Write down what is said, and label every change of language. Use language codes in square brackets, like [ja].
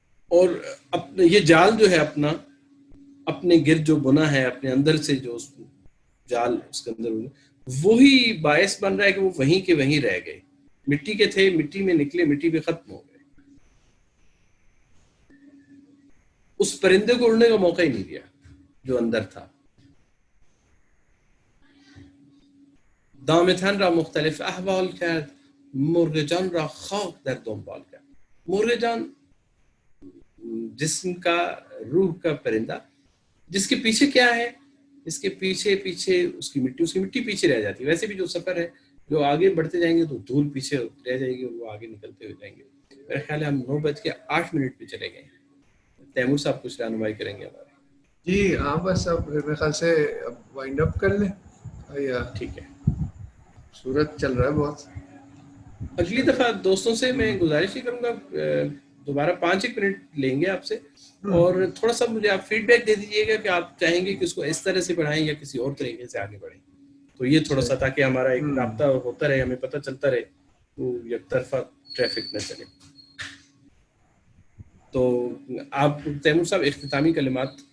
[ur] اور یہ جال جو ہے اپنا اپنے گرد جو بنا ہے، اپنے اندر سے جو جال اس کے اندر وہی باعث بن رہا ہے کہ وہ وہیں کے وہیں رہ گئے. مٹی کے تھے، مٹی میں نکلے، مٹی میں ختم ہو گئے. اس پرندے کو اڑنے کا موقع ہی نہیں دیا جو اندر تھا. [fa] دامتن را مختلف احوال کرد، مرغ جان را خاک در دنبال کرد. [ur] مرغ جان جسم کا، روح کا پرندہ، جس کے پیچھے کیا ہے؟ اس کے پیچھے پیچھے اس کی مٹی پیچھے رہ جاتی ہے. ویسے بھی جو سفر ہے، جو آگے بڑھتے جائیں گے تو دھول پیچھے رہ جائے گی اور وہ آگے نکلتے ہوئے جائیں گے. میرا خیال ہے ہم 9:08 پہ چلے گئے. تیمور صاحب کچھ رہنمائی کریں گے ہمارے. جی ہاں، بس اب میرے خیال سے اب وائنڈ اپ کر لیں. یا ٹھیک ہے، صورت چل رہا ہے بہت. اگلی دفعہ دوستوں سے میں گزارش ہی کروں گا، دوبارہ 5 منٹ لیں گے آپ سے، اور تھوڑا سا مجھے آپ فیڈ بیک دے دیجیے گا کہ آپ چاہیں گے کہ اس کو اس طرح سے پڑھائیں یا کسی اور طریقے سے آگے بڑھیں. تو یہ تھوڑا سا، تاکہ ہمارا ایک رابطہ ہوتا رہے، ہمیں پتہ چلتا رہے، وہ یک طرفہ ٹریفک نہ چلے. تو آپ تیمور صاحب اختتامی کلمات.